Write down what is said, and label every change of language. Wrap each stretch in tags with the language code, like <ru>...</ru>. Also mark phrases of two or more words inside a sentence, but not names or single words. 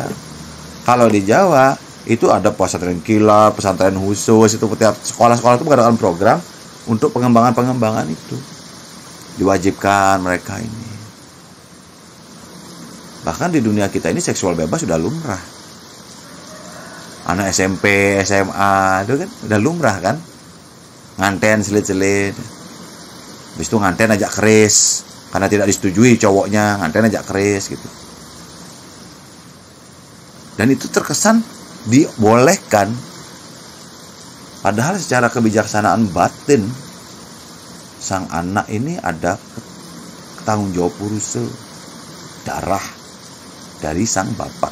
<id>Kalau di Jawa itu ada pesantren kilat, pesantren khusus, itu setiap sekolah-sekolah itu mengadakan program untuk pengembangan-pengembangan itu. Diwajibkan mereka ini. Bahkan di dunia kita ini seksual bebas sudah lumrah. Anak SMP, SMA, itu kan udah lumrah kan.</id> <ban>Nganten selit-selit.</ban> <id>Habis itu</id> <ban>nganten ajak keris.</ban> <id>Karena tidak disetujui cowoknya,</id> <ban>nganten ajak keris</ban> <id>gitu. Dan itu terkesan dibolehkan. Padahal secara kebijaksanaan batin, sang anak ini ada tanggung jawab urus darah dari sang bapak.</id>